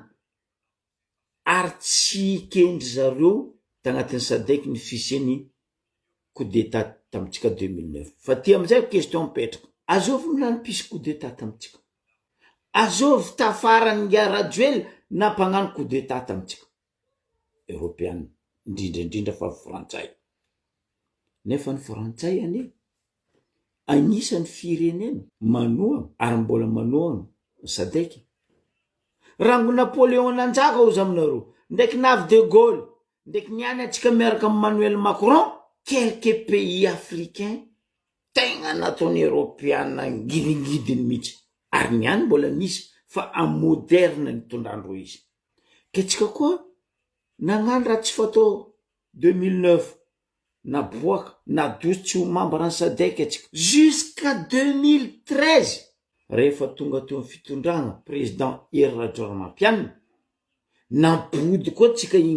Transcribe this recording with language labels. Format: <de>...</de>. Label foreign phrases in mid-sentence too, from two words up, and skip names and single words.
<mg>ary tsy kendry zareo tagnatin'ny sadek ny fisiany</mg> <fr>coup d'état</fr> <mg>tamitsika 2009 fa ty amizay question mipetraka azovy milany pisy</mg> <fr>coup d'état</fr> <mg>tamitsika azovy tafarany ngarajoely nampagnano</mg> <fr>coup d'état</fr> <mg>tamitsika européenne indrindra fa frantsay nefa ny frantsay ane agnisan'ny firenena manoa ary mbola manoa sadeky rango Napoléon nanjaka ozy aminareo ndraiky navy de Gaulle ndraiky niany atsika miaraka amin'ny Emmanuel Macron</mg> <fr>quelques pays africains</fr> <mg>tegna nataony européenne ngidingidiny mihitsy ary niany mbola misy fa am moderne nitondrandro izy ke tsika koa nagnano raha tsy fatao 2009 naboaka nadosy ho membre ny sadek atsika jusqu'à 2013 rehefa tonga teo amin'ny fitondragna président Hery Rajaonarimampianina nabody koa tsika igny</mg>